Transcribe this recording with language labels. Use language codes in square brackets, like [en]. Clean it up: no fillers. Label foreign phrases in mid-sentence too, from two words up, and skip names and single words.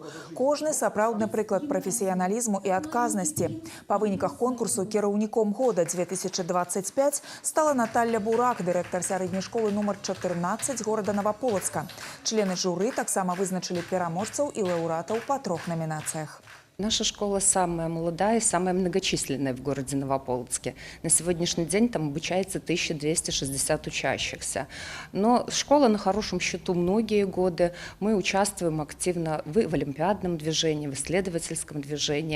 [be] Кожны сапраўдны прыклад прафесіяналізму і адказнасці. Па выніках конкурсу кіраўніком года 2025 стала Наталья Бурак, дырэктар сярэдняй школы нумар 14 города Новополоцка. Члены журы таксама вызначылі пераможцаў і лаўрэатаў па 3 намінацыях. [ru] Наша школа самая молодая, самая многочисленная в городе Новополоцке. На сегодняшний день там обучается 1260 учащихся. Но школа на хорошем счету многие годы. Мы участвуем активно в олимпиадном движении, в исследовательском движении.